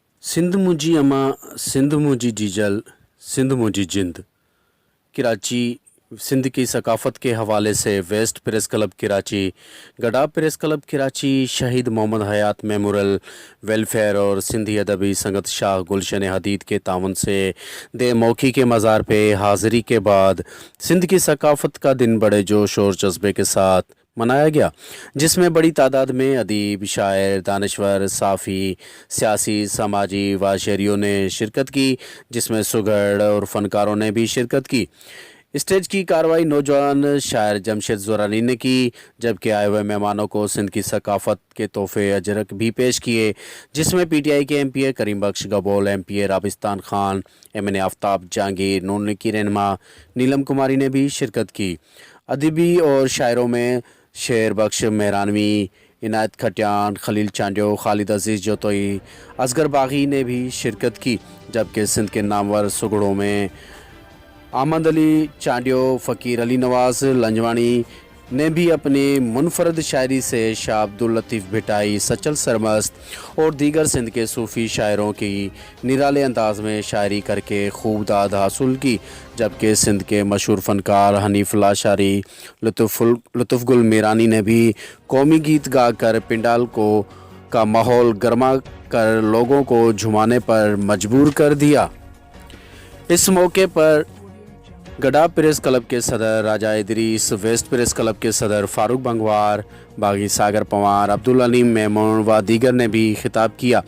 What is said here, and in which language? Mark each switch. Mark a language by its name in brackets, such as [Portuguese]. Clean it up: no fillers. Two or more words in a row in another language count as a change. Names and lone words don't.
[Sindhi] सिंध मुंहिंजी अमा, सिंध मुंहिंजी जीजल, सिंध मुंहिंजी जिंद। [Urdu] کراچی سندھ کی ثقافت کے حوالے سے ویسٹ پریس کلب کراچی، گڈا پریس کلب کراچی، شہید محمد حیات میموریل ویلفیئر اور سندھی ادبی سنگت شاہ گلشن حدید کے تعاون سے دے موکھی کے مزار پے حاضری کے بعد سندھ کی ثقافت کا دن بڑے جوش اور جذبے کے ساتھ منایا گیا، جس میں بڑی تعداد میں ادیب، شاعر، دانشور، صافی، سیاسی، سماجی و شہریوں نے شرکت کی، جس میں سگھڑ اور فنکاروں نے بھی شرکت کی. سٹیج کی کارروائی نوجوان شاعر جمشید زورانی نے کی، جبکہ آئے ہوئے مہمانوں کو سندھ کی ثقافت کے تحفے اجرک بھی پیش کیے، جس میں PTI کے MPA کریم بخش گبول، MPA رابستان خان، MNA آفتاب جہانگیر، نون کی رہنما نیلم کماری نے بھی شرکت کی. ادبی اور شاعروں میں شیر بخش مہرانوی، عنایت کھٹیان، خلیل چانڈیو، خالد عزیز جتوئی، اصغر باغی نے بھی شرکت کی، جبکہ سندھ کے نامور سگھڑوں میں احمد علی چانڈیو، فقیر علی نواز لنجوانی نے بھی اپنی منفرد شاعری سے شاہ عبداللطیف بھٹائی، سچل سرمست اور دیگر سندھ کے صوفی شاعروں کی نرالے انداز میں شاعری کرکے خوب داد حاصل کی، جبکہ سندھ کے مشہور فنکار حنیف لاشاری، لطف گل میرانی نے بھی قومی گیت گا کر پنڈال کا ماحول گرما کر لوگوں کو جھومانے پر مجبور کر دیا. اس موقع پر گڈا پریس کلب کے صدر راجہ ادریس، ویسٹ پریس کلب کے صدر فاروق بنگوار، باغی ساگر پوار، عبدالعلیم میمن و دیگر نے بھی خطاب کیا.